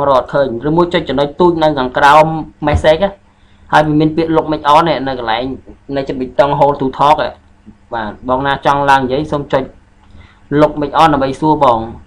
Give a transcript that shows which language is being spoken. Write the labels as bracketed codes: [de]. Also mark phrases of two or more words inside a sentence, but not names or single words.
[km] រកអត់ឃើញឬមួយចុចចំណុចទូចនៅខាងក្រោម message ហើយវាមានពាក្យ [en] look mic on [km] នៅកន្លែងនៅចិត្តប៊ីតុង [en] hold to talk [km] បាទបងណាចង់ឡើងនិយាយសូមចុច [en] look mic on [km] ដើម្បីសួរបង